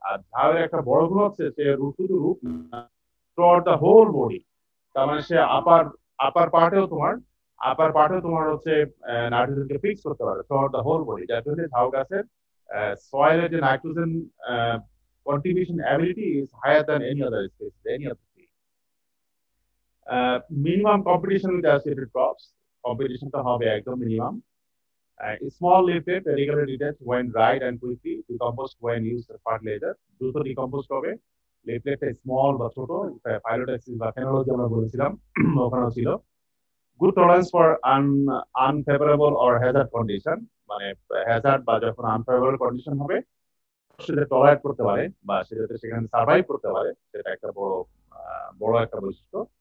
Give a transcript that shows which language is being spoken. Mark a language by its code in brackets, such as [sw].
[bn] আর ঝাড়ের একটা বড় গুণ হচ্ছে সে শুধু root [en] throughout the whole body, [bn] তার মানে সে আপার পার্টেও তোমার হচ্ছে নাইট্রোজেনকে ফিক্স করতে পারে থ্রুআউট দ্য হোল বডি, যার জন্য ঝাউ গাছের সয়েলের যে nitrogen [en] contribution ability is higher than any other species, any other tree. Minimum competition with associated crops, competition to [bn] হবে একদম [en] minimum. Small leaflet regularly detach when dried and quickly decomposed when used as fertilizer. [bn] দ্রুত decompose হবে। লিফলেটটা small বা ছোট, ফাইলোটাক্সিস বা ফেনোলজি আমরা বলেছিলাম ওখানেও ছিল। [en] good tolerance for unfavourable or hazard condition, [bn] মানে হ্যাজার্ড বা যখন আনফেভারেবল কন্ডিশন হবে সেটা টলারেট করতে পারে বা সেটাতে সেখানে সার্ভাইভ করতে পারে, সেটা একটা বড় একটা বৈশিষ্ট্য।